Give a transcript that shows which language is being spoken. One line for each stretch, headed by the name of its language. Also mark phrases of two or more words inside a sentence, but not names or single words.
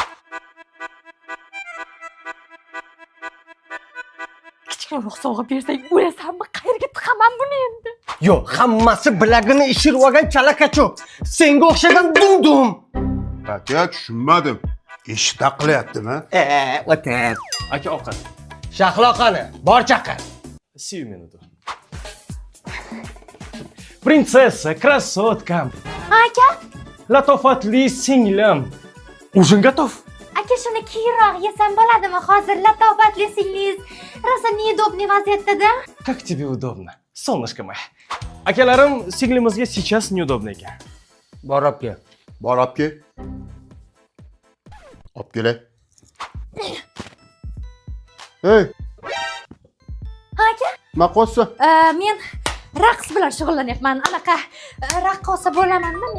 Uzbek: Kichikroq sovg'a bersang o'lasanmi? Qayerga tiqaman buni endi? Yo'q, hammasi bilagini ishirib olgan chalakacho'p. Senga o'xshagan dum-dum. Aka, tushunmadim. Ish taqilyaptimi? O'tar. Aka, ovqat. Shahlo qani, bor chaqir.
Russian: Сию минуту. Принцесса, красотка,
Uzbek: Aka, latofatli singlim.
Russian: Ужин готов.
Uzbek: aka shuni keyinroq yesam bo'ladimi? Hozir latofatli singliz rosa неудобный vaziyatda-da.
Russian: Как тебе удобно, солнышко мое.
Uzbek: Akalarim singlimizga
Russian: сейчас неудобно
Uzbek: ekan. Bor olib kel. Bor olib kel. Olib kelay. Hey, Aka, nima qilyapsan? men raqs bilan shug'ullanyapman. Anaqa raqqosa bo'laman-da men.